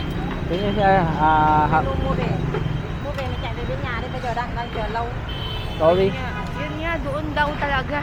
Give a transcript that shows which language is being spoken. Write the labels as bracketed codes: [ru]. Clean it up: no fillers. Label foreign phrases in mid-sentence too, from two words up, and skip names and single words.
[tl] Yun siya, [vi] Mua về. Mua về nó chạy về bên nhà đây, bây giờ đang chờ lâu. [tl] sorry. Yun nga, doon daw talaga.